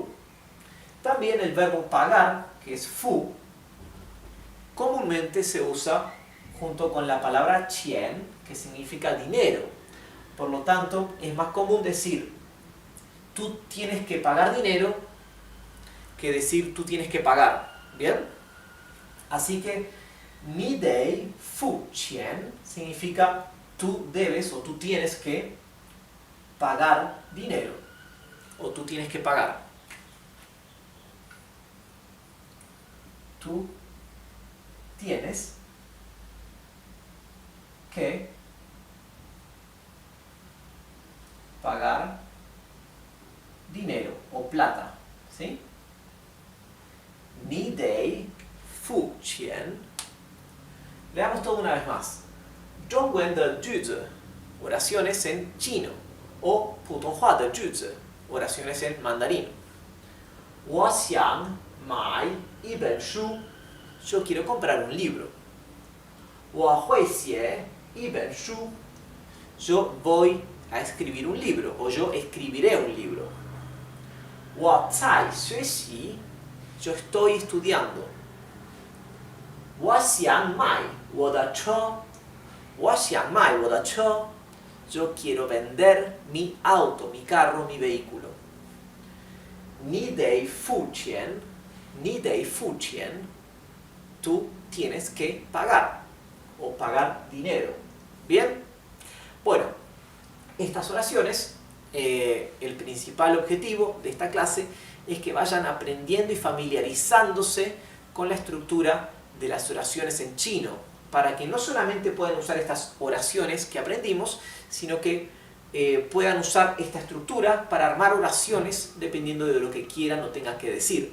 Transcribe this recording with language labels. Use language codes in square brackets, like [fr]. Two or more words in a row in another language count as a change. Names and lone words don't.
[es] También el verbo pagar, que es fu, comúnmente se usa junto con la palabra 钱, que significa dinero. Por lo tanto, es más común decir tú tienes que pagar dinero que decir tú tienes que pagar. ¿Bien? Así que [zh] 你得付钱 [es] significa tú debes o tú tienes que pagar dinero. O tú tienes que pagar. Tú tienes que pagar dinero o plata. ¿Sí? [zh] 你得付钱. [es] Leamos todo una vez más. [zh] 中文的句子 [es] oraciones en chino o [zh] 普通话的句子 [es] oraciones en mandarín. [zh] 我想买一本书. [es] Yo quiero comprar un libro. [zh] 我会写一本书. [es] Yo voy a escribir un libro o yo escribiré un libro. [zh] 我在学习. [es] Yo estoy estudiando. [zh] 我想买我的车. 我想买我的车. [es] Yo quiero vender mi auto, mi carro, mi vehículo. [zh] 你得付钱. 你得付钱. [es] Tú tienes que pagar o pagar dinero. ¿Bien? Bueno, estas oraciones, el principal objetivo de esta clase es que vayan aprendiendo y familiarizándose con la estructura de las oraciones en chino, para que no solamente puedan usar estas oraciones que aprendimos, sino que puedan usar esta estructura para armar oraciones dependiendo de lo que quieran o tengan que decir.